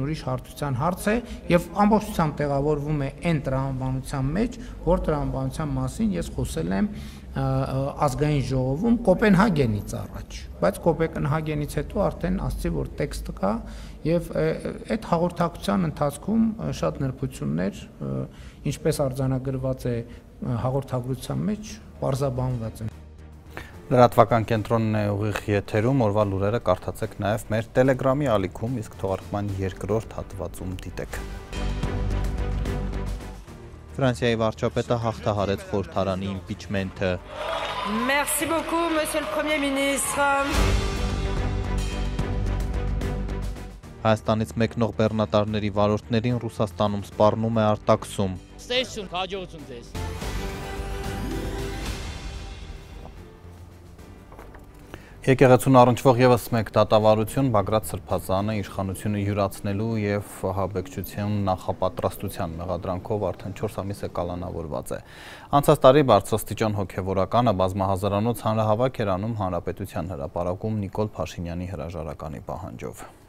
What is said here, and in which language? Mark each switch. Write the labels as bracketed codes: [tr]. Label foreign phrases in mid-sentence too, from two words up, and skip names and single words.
[hy] ուրիշ հարցության հարց է եւ ամբողջությամբ տեղավորվում է այն տրամաբանության մեջ, որ տրամաբանության մասին ես խոսել եմ ազգային ժողովում Կոպենհագենից առաջ, բայց Կոպենհագենից հետո արդեն ասացի, որ տեքստը կա եւ այդ հաղորդակցության ընթացքում շատ նրբություններ, ինչպես արձանագրված է հաղորդագրության մեջ, պարզաբանված են։ Լրատվական կենտրոնն է ուղիղ եթերում, օրվա լուրերը կարդացեք նաև մեր Telegram-ի ալիքում, իսկ թողարկման երկրորդ հատվածում դիտեք։ Ֆրանսիայի վարչապետը հաղթահարեց խորհրդարանի իմպիչմենթը։ [fr] Merci beaucoup, monsieur le Premier ministre. [hy] Հայաստանից մեկնող բեռնատարների վարորդներին Ռուսաստանում սպառնում է արտաքսում։ Ստեսություն, հաջողություն ձեզ։ Եկեղեցուն առնչվող եւս մեկ դատավարություն Բագրատ Սրբազանը իշխանությունը յուրացնելու եւ ահաբեկչության նախապատրաստության մեղադրանքով արդեն 4 ամիս է կալանավորված է։ Անցած տարի բարձրաստիճան հոգեվորականը բազմահազարանոց հանրահավաք էր անում Հանրապետության հրապարակում Նիկոլ Փաշինյանի հրաժարականի պահանջով։